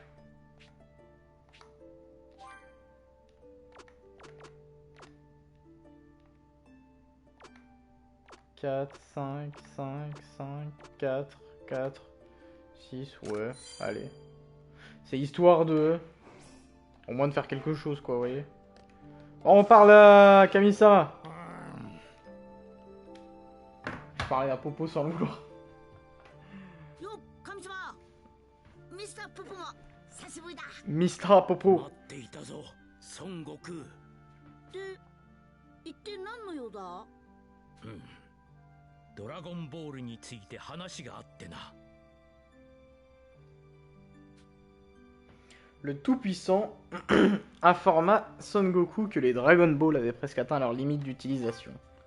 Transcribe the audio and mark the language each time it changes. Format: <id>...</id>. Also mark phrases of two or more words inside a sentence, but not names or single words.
<fr>Quatre, 5, 5, 5, 4, 4, 6, ouais, allez. C'est histoire de... Au moins de faire quelque chose, quoi, vous voyez. On parle à Kamisa. Je parlais à Popo sans le vouloir. Mr. Popo.</fr> <ja>ドラゴンボールについて話があってな。</ja> <fr>Le Tout-Puissant informa Son Goku que les Dragon Ball avaient presque atteint leur limite d'utilisation.</fr>